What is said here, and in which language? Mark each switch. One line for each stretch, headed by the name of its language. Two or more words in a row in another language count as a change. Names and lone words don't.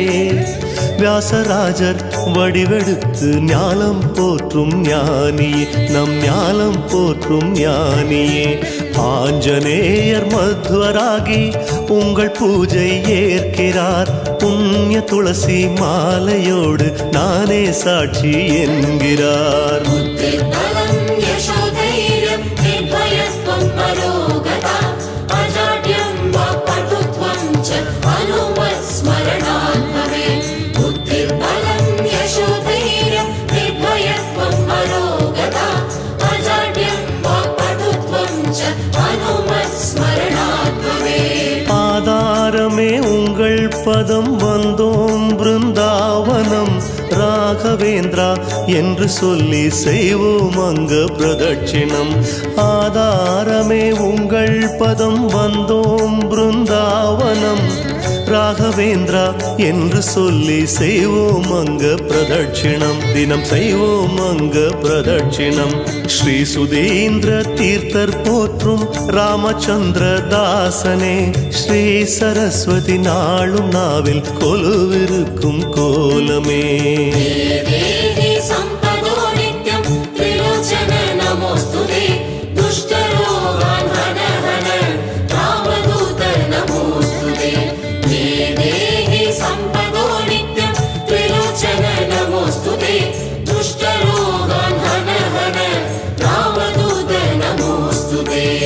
Tamil: வியாசராஜர் வடிவெடுத்து ஞானம் போற்றும் ஞானியே நம் ஞானம் போற்றும் ஞானியே ஆஞ்சநேயர் மத்வராகி உங்கள் பூஜை ஏற்கிறார் புண்ணிய துளசி மாலையோடு நானே சாட்சி என்கிறார்
Sanskrit: बुद्धिर्बलं यशोधैर्यं निर्भयत्वं परोगता अजाड्यं वाक्पटुत्वं च हनुमत्स्मरणात् भवेत् बुद्धिर्बलं यशोधैर्यं निर्भयत्वं परोगता अजाड्यं वाक्पटुत्वं च हनुमत्स्मरणात् भवेत्
Tamil: ஆதாரமே உங்கள் பதம் வந்தோம் பிருந்தாவனம் ராகவேந்திரா என்று சொல்லி செய்வோம் அங்க பிரதட்சிணம் ஆதாரமே உங்கள் பதம் வந்தோம் பிருந்தாவனம் ராகவேந்திரா என்று சொல்லி செய்வோம் அங்க பிரதட்சிணம் தினம் செய்வோம் அங்க பிரதட்சிணம் ஸ்ரீ சுதீந்திர தீர்த்தர் போற்றும் ராமச்சந்திர தாசனே ஸ்ரீ சரஸ்வதி நாளும் நாவில் கொலுவிருக்கும் கோலமே
Sanskrit: देहि सम्पदो नित्यं त्रिलोचन नमोऽस्तुते दुष्टरोगान् हन हन रामदूत नमोऽस्तुते देहि सम्पदो नित्यं त्रिलोचन नमोऽस्तुते दुष्टरोगान् हन हन रामदूत नमोऽस्तुते